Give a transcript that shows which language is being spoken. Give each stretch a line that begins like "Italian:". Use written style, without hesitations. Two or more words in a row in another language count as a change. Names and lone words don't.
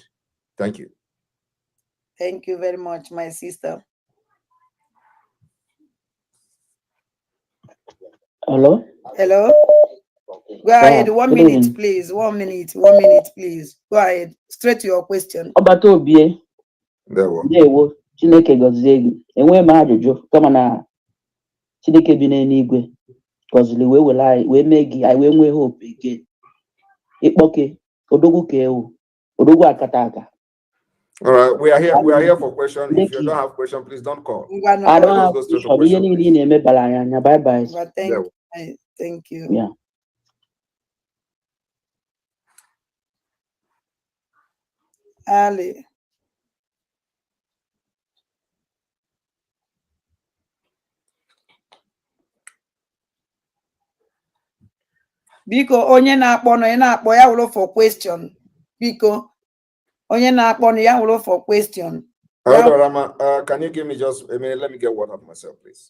English: Thank you. Thank you very much, my sister. Hello? Hello? Go ahead, 1 minute, please. 1 minute, please. Go ahead, straight to your question.
Igbo: Obatobie. Ndewo. Chineke gọzie gị. Enwe m ajụjụ kama na Chineke bi n'eluigwe gọzili wee were anyị wee mee gị anyị wee nwee
English: hope again.
Igbo: Ikpoke odogwu ka ewu odogwu akata aka.
English: All right, we are here for questions. If you don't have questions, please don't call. I don't have questions. Bye bye. Thank you. Yeah. Ali.
Igbo: Biko onye na-akpọ ya wụrụ
English: for question.
Igbo: Biko onye na-akpọ ya wụrụ
English: for question. Rama, can you give me just a minute? Let me get water for myself, please.